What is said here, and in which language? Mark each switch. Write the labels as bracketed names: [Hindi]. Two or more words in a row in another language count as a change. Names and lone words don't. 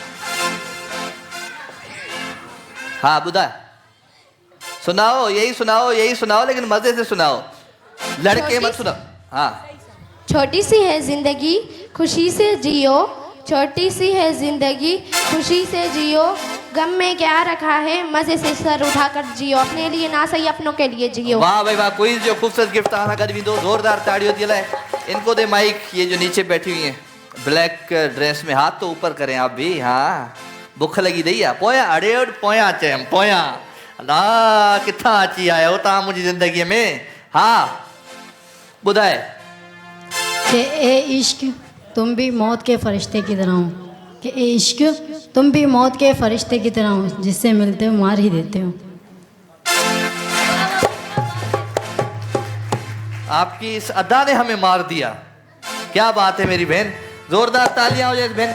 [Hindi] हाँ बुधा, सुनाओ, यही सुनाओ, लेकिन मजे से सुनाओ, लड़के मत सुनाओ। हाँ। छोटी सी है जिंदगी खुशी से जियो, छोटी सी है जिंदगी खुशी से जियो, गम में क्या रखा है मजे से सर उठाकर जियो, अपने लिए ना सही अपनों के लिए जियो। [Sindhi] वाह भाई वाह, कोई जो खूबसूरत गिफ्ट तव्हां सां गॾु वींदो, ज़ोरदार ताड़ियों थी हलाए। [Hindi] इनको दे माइक, ये जो नीचे बैठी हुई हैं [English] black dress [Hindi] में, हाथ तो ऊपर करें आप भी। [Sindhi] हाँ बुख लगी दई आहे, पोयां अड़े पोयां अचे हम पोयां अल्लाह किथां अची आया हो तव्हां मुंहिंजी ज़िंदगीअ में। हाँ ॿुधाए। [Hindi] कि ए इश्क तुम भी मौत के फरिश्ते की तरह हो, कि ए इश्क तुम भी मौत के फरिश्ते की तरह हो, जिससे मिलते हो मार ही देते हो। आपकी इस अदा ने हमें मार दिया, क्या बात है मेरी बहन, जोरदार तालियां हो जाए बहन।